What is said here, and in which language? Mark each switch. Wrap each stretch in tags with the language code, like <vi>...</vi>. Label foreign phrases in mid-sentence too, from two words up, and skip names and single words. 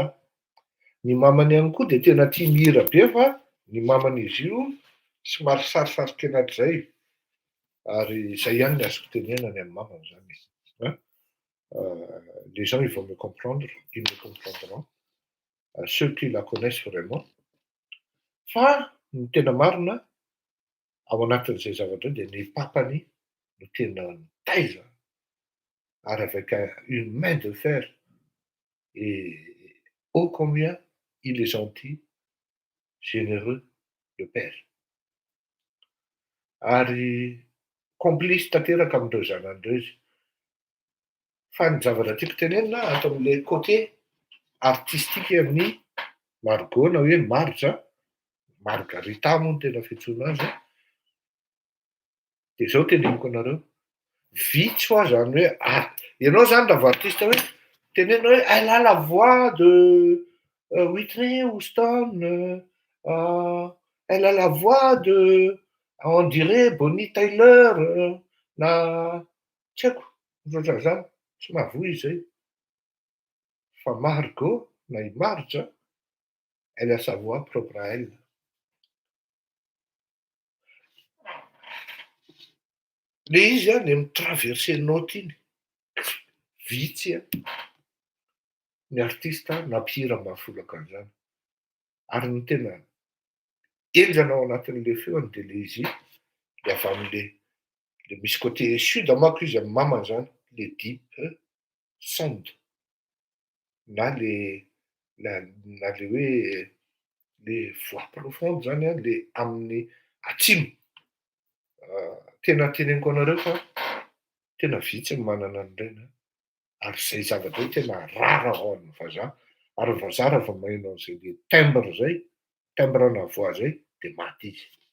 <mg>Ny mamany ihany koa dia tena tia mihira be fa ny maman'izy io somary sarosarika an'izay ary izay ihany no azoko tenenana amin'ny mamany zany.</mg> <fr>Les gens ils vont me comprendre, ils me comprendront, ceux qui la connaissent vraiment.</fr> <mg>Fa ny tena marina ao anatin'izay zavatra dia ny papany no tena nitaiza ary</mg> <fr>avec une main de fer et ô combien il est gentil, généreux, le père.</fr> <mg>Ary complice tanteraka amin'ireo zanan'ireo izy. Fa ny zavatra tiako tenenina ato amin'ilay côté artistique amin'ny Margot na hoe Marja, Margarita moa no tena fiantsoana azy. Dia izao teneniko anareo, vitsy ho azy zany hoe ianao zany raha vao artiste hoe tenenina hoe</mg> <fr>elle a la voix de Whitney Houston, elle a la voix de on dirait Bonnie Tyler</fr> <mg>na tsy haiko ohatrany zany tsy mahavoy izay. Fa Margot na i Marja,</mg> <fr>elle a sa voix propre à elle.</fr> <mg>Le izy a ny mitraverser note iny vitsy ny artista na mpihira mahafolaka an'izany. Ary ny tena enjana ao anatin'le feony dia le izy le avy amin'le misy</mg> <fr>côté sud</fr> <mg>manko izy amin'ny mamany zany, le</mg> <en>deep sound</en> <mg>na le hoe le</mg> <fr>voix profonde</fr> <mg>zany le amin'ny atsimo. Tena teneniko anareo fa tena vitsy ny manana an'ireny ary izay zavatra hoe tena rara ao amin'ny vazaha ary ny vazaha raha vao maheno an'izay le timbre zay, timbre-na voix zay dia maty izy.</mg>